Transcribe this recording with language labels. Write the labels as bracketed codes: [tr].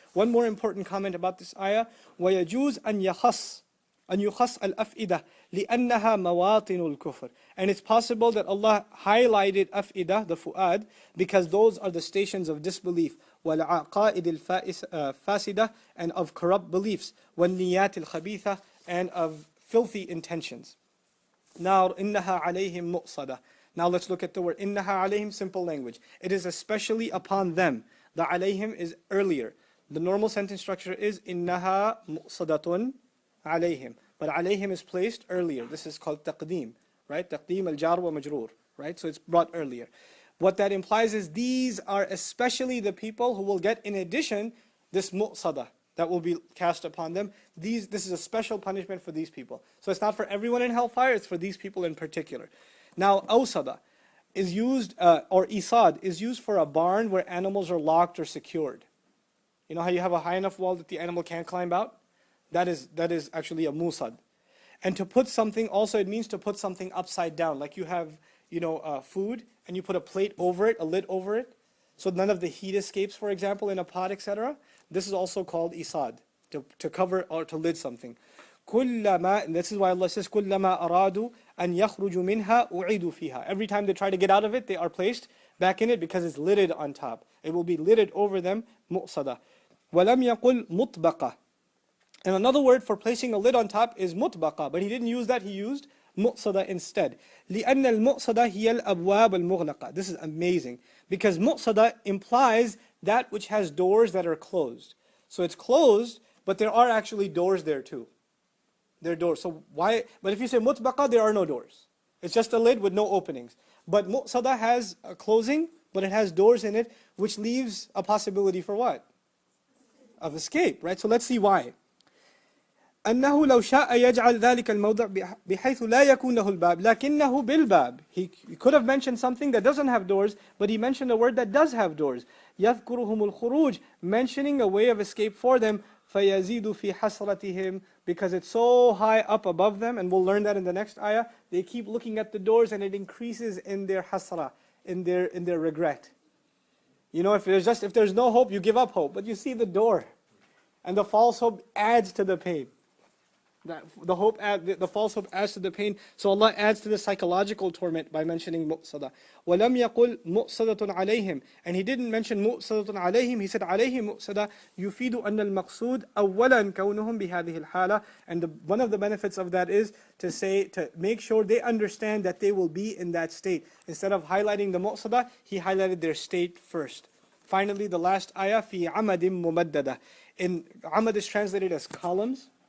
[en] One more important comment about this ayah. [ar] وَيَجُوزْ أَنْ يُخَصْ الْأَفْئِدَةِ لِأَنَّهَا مَوَاطِنُ الْكُفْرِ. [en] And it's possible that Allah highlighted أفئدة, the fu'ad, because those are the stations of disbelief. [ar] وَالْعَقَائِدِ الْفَاسِدَةِ, [en] and of corrupt beliefs. [ar] وَالنِّيَّاتِ الْخَبِيثَةِ, [en] and of filthy intentions. [ar] Now, إِنَّهَا عَلَيْهِمْ مُؤْصَدَةٌ. [en] Now let's look at the word [ar] إِنَّهَا عَلَيْهِمْ, [en] simple language. It is especially upon them. The عَلَيْهِمْ is earlier. The normal sentence structure is [ar] إِنَّهَا مُؤْصَدَةٌ عَلَيْهِمْ. [en] But عَلَيْهِمْ is placed earlier. This is called taqdeem, right? Taqdeem al-jar wa majroor, right? So it's brought earlier. What that implies is these are especially the people who will get, in addition, this mu'sadah that will be cast upon them. This is a special punishment for these people. So it's not for everyone in hellfire, it's for these people in particular. Now, awsada is used, or isad is used for a barn where animals are locked or secured. You know how you have a high enough wall that the animal can't climb out? That is actually a musad. And to put something, also it means to put something upside down. Like you have, food, and you put a plate over it, a lid over it, so none of the heat escapes, for example, in a pot, etc. This is also called isad, to cover or to lid something. [ar] كُلَّمَا, [en] and this is why Allah says, [ar] كُلَّمَا أَرَادُوا أَنْ يَخْرُجُوا مِنْهَا أُعِيدُوا فِيهَا. [en] Every time they try to get out of it, they are placed back in it because it's lidded on top. It will be lidded over them, mu'sadah. [ar] وَلَمْ يَقُلْ مُطْبَقَةً. [en] And another word for placing a lid on top is mutbaqa, but he didn't use that, he used mu'sada instead. [ar] لِأَنَّ الْمُؤْصَدَةَ هِيَ الْأَبْوَابَ الْمُغْلَقَةَ. [en] This is amazing, because mu'sada implies that which has doors that are closed. So it's closed, but there are actually doors there too. There are doors. So why? But if you say mutbaqa, there are no doors. It's just a lid with no openings. But mu'sada has a closing, but it has doors in it, which leaves a possibility for what? Of escape, right? So let's see why. [ar] أنه لو شاء يجعل ذلك الموضع بحيث لا يكون له الباب لكنه بالباب. [en] He could have mentioned something that doesn't have doors, but he mentioned a word that does have doors. [ar] يذكرهم الخروج, [en] mentioning a way of escape for them. [ar] فيزيد في حسرتهم, [en] because it's so high up above them, and we'll learn that in the next ayah. They keep looking at the doors, and it increases in their hasra, in their regret. If there's no hope, you give up hope, but you see the door, and the false hope adds to the pain. The false hope adds to the pain. So Allah adds to the psychological torment by mentioning mu'sada. [ar] وَلَمْ يَقُلْ مُؤْسَدَةٌ عَلَيْهِمْ. [en] And he didn't mention [ar] مُؤْسَدَةٌ عَلَيْهِمْ. He said عَلَيْهِمْ مُؤْسَدَةٌ يُفِيدُ أَنَّ الْمَقْصُودَ أَوَّلًا كَوْنُهُمْ بِهَذِهِ الْحَالَةِ. [en] And one of the benefits of that is to make sure they understand that they will be in that state. Instead of highlighting the mu'sada, he highlighted their state first. Finally, the last ayah, [ar] فِي عَمَدٍ مُمَدَّدَةٍ. [en] In amad is translated as columns.